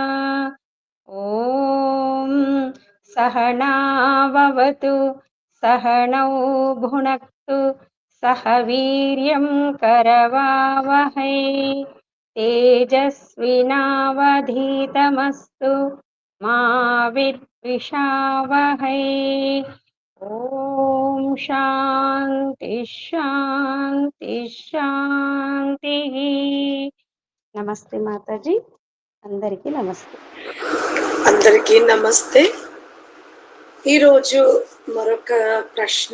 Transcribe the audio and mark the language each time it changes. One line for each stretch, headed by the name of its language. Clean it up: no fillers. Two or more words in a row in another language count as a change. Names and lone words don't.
Sanskrit: ॐ सहनाववतु सहनौ भुनक्तु सह वीर्यं करवावहै तेजस्विनावधीतमस्तु मा विद्विषावहै। ఓం శాంతి శాంతి శాంతి.
Telugu: నమస్తే మాతాజీ, అందరికీ నమస్తే. అందరికీ నమస్తే. ఈరోజు మరొక ప్రశ్న.